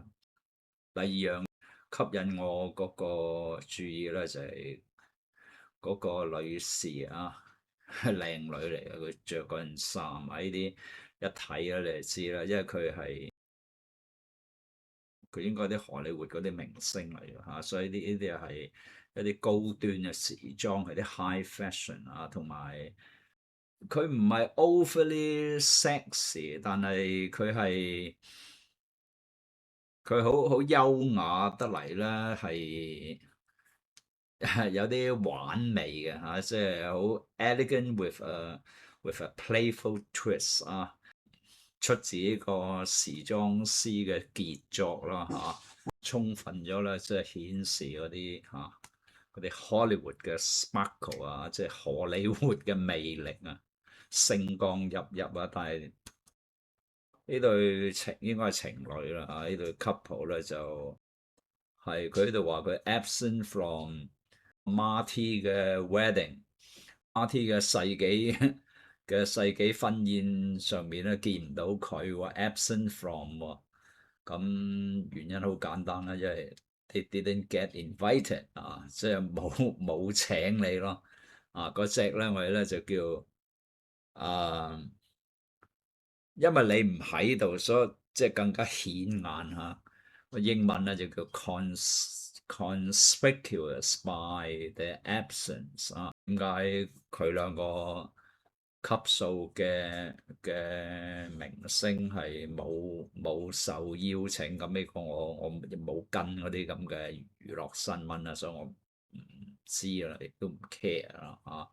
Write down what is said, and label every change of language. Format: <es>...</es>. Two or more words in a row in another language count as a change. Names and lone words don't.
<yue>第二樣吸引我嗰個注意咧就係嗰個女士啊，係靚女嚟嘅，佢着嗰件衫啊，呢啲一睇咧你就知啦，因為佢應該啲荷里活嗰啲明星嚟嘅嚇，所以呢啲係一啲高端嘅時裝，係啲</yue> <en>high fashion</en> <yue>啊，同埋佢唔係</yue> <en>overly sexy，</en> <yue>但係佢好優雅得嚟咧，係有啲玩味嘅嚇，即係好</yue> <en>elegant with a playful</en> <yue>twist 啊，出自呢個時裝師嘅傑作啦嚇，充分咗咧即係顯示嗰啲 Hollywood 嘅 sparkle 啊，即係荷里活嘅魅力啊，星光熠熠啊，但係呢對應該係情侶啦嚇，呢對 couple 咧就係佢喺度話佢</yue> <en>absent from Marty</en> <yue>嘅 wedding，Marty 嘅世紀婚宴上面咧見唔到佢喎 ，</yue> <en>absent from</en> <yue>喎，咁原因好簡單啦，因為</yue> <en>they didn't get invited</en> <yue>啊，即係冇請你咯，嗰隻咧我哋咧就叫啊，因為你唔喺度，所以即係更加顯眼嚇。個英文咧就叫</yue> <en>conspicuous by the absence</en> <yue>啊。點解佢兩個級數嘅明星係冇受邀請？咁呢個我冇跟嗰啲咁嘅娛樂新聞啊，所以我唔知啦，亦都唔 care 啦嚇。</yue>